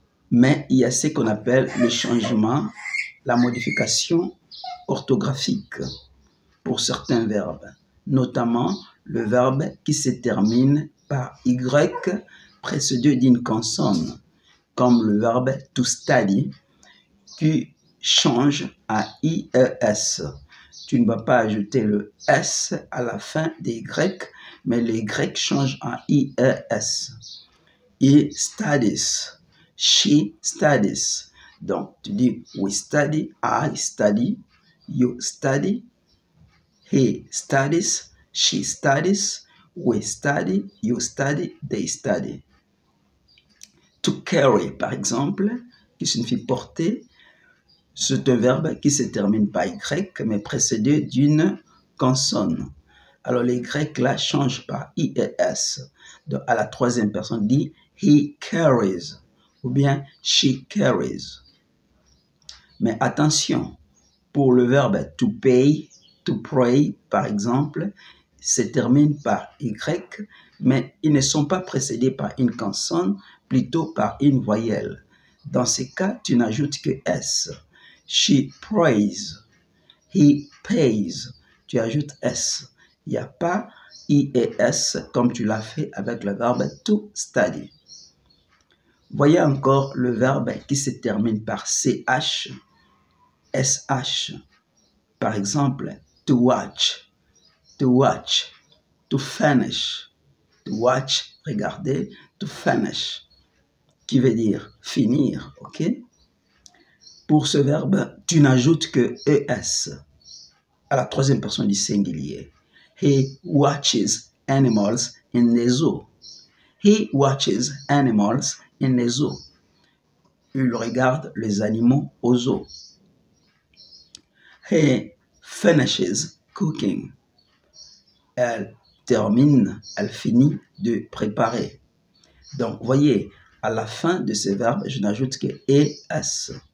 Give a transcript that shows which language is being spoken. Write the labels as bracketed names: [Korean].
[French] Mais il y a ce qu'on appelle le changement, la modification orthographique pour certains verbes, notamment le verbe qui se termine par Y précédé d'une consonne, comme le verbe to study, qui change à IES. Tu ne vas pas ajouter le S à la fin des Y, mais le Y change en IES. [English] He studies. She studies. [French] Donc, tu dis we study, I study, you study, he studies, she studies, we study, you study, they study. To carry, par exemple, qui signifie porter, c'est un verbe qui se termine par Y, mais précédé d'une consonne. Alors, les Y là changent par IES. Donc, à la troisième personne, dit he carries ou bien she carries. Mais attention, pour le verbe to pay, to pray, par exemple, se termine par Y, mais ils ne sont pas précédés par une consonne, plutôt par une voyelle. Dans ces cas, tu n'ajoutes que S. She prays. He pays. Tu ajoutes S. Il n'y a pas IES comme tu l'as fait avec le verbe to study. Voyez encore le verbe qui se termine par CH, SH. Par exemple, to watch, to finish. To watch, regarder, to finish, qui veut dire finir, ok? Pour ce verbe, tu n'ajoutes que ES à la troisième personne du singulier. [English] He watches animals in the zoo. He watches animals in the zoo. [French] Il regarde les animaux au zoo. He finishes cooking. Elle termine, elle finit de préparer. Donc, voyez, à la fin de ce verbe, je n'ajoute que ES.